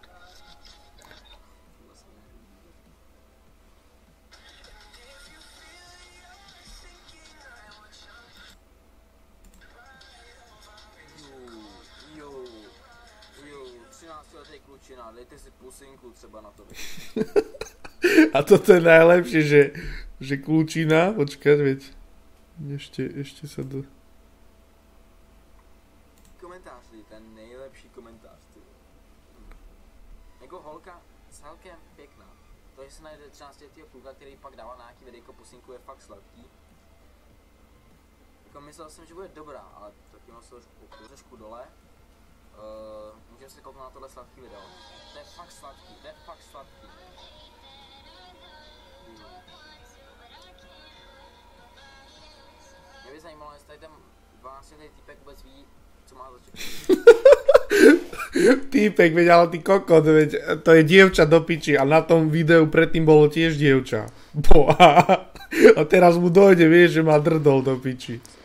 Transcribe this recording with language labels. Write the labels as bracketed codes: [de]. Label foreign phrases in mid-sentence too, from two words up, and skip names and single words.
[cs] Klučina, dejte si pusinku třeba na to. [sk] A toto je najlepšie, že klučina, počkať, veď, ešte sa do... [cs] Komentář, ten nejlepší komentář. Jako holka celkem pěkná. To, že se najde 13letýho kluka, který pak dává na nějaký videjko pusinku, je fakt sladký. Jako myslel jsem, že bude dobrá, ale taky mám se trošku dole. Můžeme se kouknout na tohle sladký video. To je fakt sladký, to je fakt sladký. Mě by zajímalo, jestli tady ten 12letý týpek vůbec ví, co má začít. [sk] Týpek, veď, ale ty kokot, veď, to je dievča do piči a na tom videu predtým bolo tiež dievča. A teraz mu dojde, vieš, že má drdol do piči.